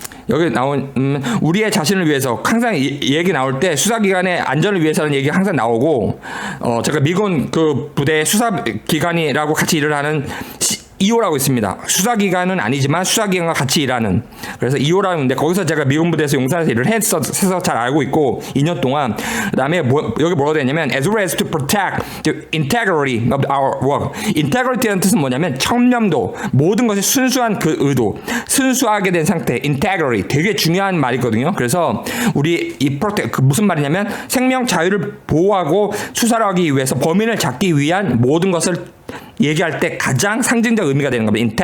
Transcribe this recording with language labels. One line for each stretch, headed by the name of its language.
Korean: 여기 나온 우리의 자신을 위해서 항상 얘기 나올 때 수사기관의 안전을 위해서는 얘기가 항상 나오고 제가 미군 그 부대 수사기관이라고 같이 일을 하는 EO라고 있습니다. 수사기관은 아니지만 수사기관과 같이 일하는. 그래서 EO라고 있는데 거기서 제가 미군 부대에서 용산에서 일을 해서 잘 알고 있고 2년 동안. 그 다음에 여기 뭐라고 되냐면
English: as well as to protect the integrity of our work.
Korean: integrity라는 뜻은 뭐냐면 청렴도, 모든 것이 순수한 그 의도, 순수하게 된 상태, integrity 되게 중요한 말이거든요. 그래서 우리 이 protect 그 무슨 말이냐면 생명 자유를 보호하고 수사를 하기 위해서 범인을 잡기 위한 모든 것을 얘기할 때 가장 상징적 의미가 되는 겁니다.